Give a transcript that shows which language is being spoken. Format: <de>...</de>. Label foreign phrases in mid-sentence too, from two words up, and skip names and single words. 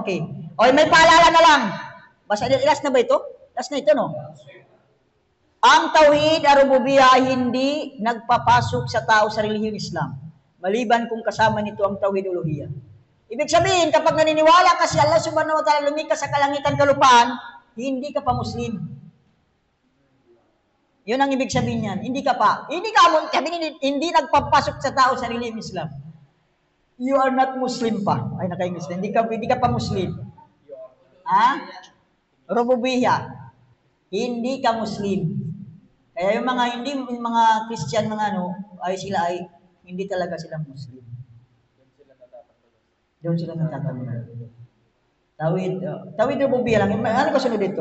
<tl>Okay. Okay, may paalala na lang. Basta last na ba ito? Last na ito, no? Ang</tl> <ar>توحيد الربوبية</ar> <tl>ay hindi nagpapasok sa tao sa relihiyong Islam. Maliban kung kasama nito ang</tl> <ar>توحيد ألوهية.</ar> <tl>Ibig sabihin, kapag naniniwala ka si Allah</tl> <ar>سبحانه وتعالى</ar> <tl>lumikha sa kalangitan kalupaan, hindi ka pa Muslim. Yun ang ibig sabihin yan. Hindi ka pa. Hindi nagpapasok sa tao sa relihiyong Islam.</tl> <en>You are not Muslim</en> <tl>pa. Ay, naka-English na. Hindi ka pa Muslim. Ha? Rububiyya. Hindi ka Muslim. Kaya yung mga Christian, mga ano, sila ay hindi talaga sila Muslim. Doon sila natatanggol.</tl> <ar>توحيد ربوبية</ar> <tl>lang. Ano kasunod dito?</tl>